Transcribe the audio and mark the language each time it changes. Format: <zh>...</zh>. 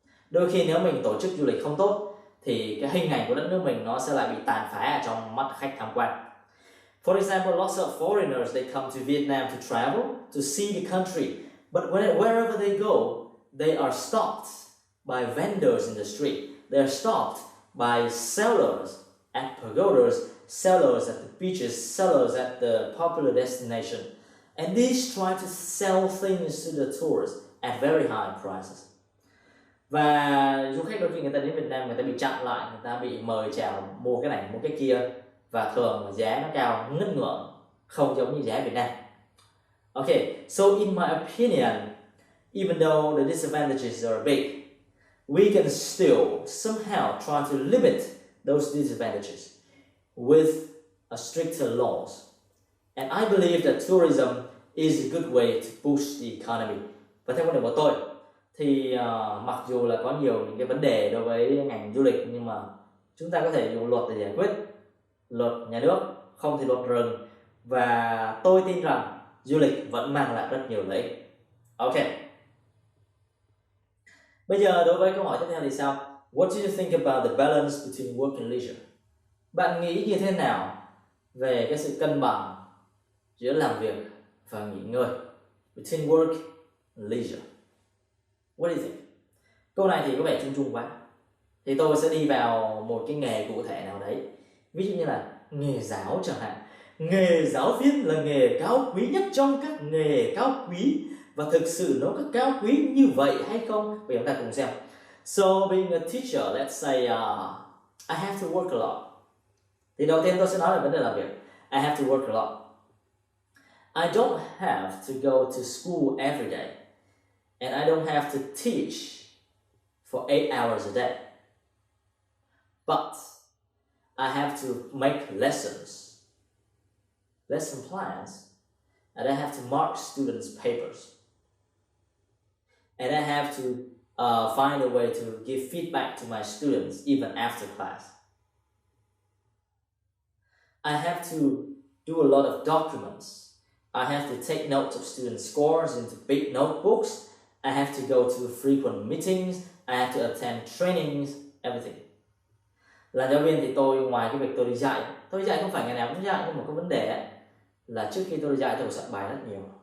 <vi>Đôi khi nếu mình tổ chức du lịch không tốt thì cái hình ảnh của đất nước mình nó sẽ lại bị tàn phá ở trong mắt khách tham quan.</vi> <en>For example, lots of foreigners they come to Vietnam to travel to see the country, but wherever they go, they are stopped by vendors in the street. They are stopped by sellers at pagodas, sellers at the beaches, sellers at the popular destination, and these try to sell things to the tourists at very high prices.</en> <vi>Và du khách đôi khi người ta đến Việt Nam, người ta bị chặn lại, người ta bị mời chào mua cái này mua cái kia, và thường giá nó cao ngất ngưỡng, không giống như giá Việt Nam.</vi> <en>Okay, so in my opinion, even though the disadvantages are big, we can still somehow try to limit those disadvantages with a stricter laws. And I believe that tourism is a good way to boost the economy.</en> <vi>Và theo quan điểm của tôi thì mặc dù là có nhiều những cái vấn đề đối với ngành du lịch, nhưng mà chúng ta có thể dùng luật để giải quyết, luật nhà nước, không thì luật rừng, và tôi tin rằng du lịch vẫn mang lại rất nhiều lợi ích. Ok. Bây giờ đối với câu hỏi tiếp theo thì sao?</vi> <en>What do you think about the balance between work and leisure?</en> <vi>Bạn nghĩ như thế nào về cái sự cân bằng giữa làm việc và nghỉ ngơi?</vi> <en>Between work and leisure. What do you think?</en> <vi>Câu này thì có vẻ chung chung quá. Thì tôi sẽ đi vào một cái nghề cụ thể nào đấy. Ví dụ như là nghề giáo chẳng hạn. Nghề giáo viên là nghề cao quý nhất trong các nghề cao quý. Và thực sự nó có cao quý như vậy hay không? Bây giờ chúng ta cùng xem.</vi> <en>So being a teacher, let's say I have to work a lot.</en> <vi>Thì đầu tiên tôi sẽ nói về vấn đề làm việc.</vi> <en>I have to work a lot. I don't have to go to school every day. And I don't have to teach for 8 hours a day. But I have to make lessons, lesson plans, and I have to mark students' papers. And I have to find a way to give feedback to my students even after class. I have to do a lot of documents. I have to take notes of student scores into big notebooks. I have to go to frequent meetings. I have to attend trainings, everything.</en> <vi>Là giáo viên thì tôi ngoài cái việc tôi đi dạy không phải ngày nào cũng dạy, nhưng mà có vấn đề ấy, là trước khi tôi đi dạy tôi phải soạn bài rất nhiều.</vi>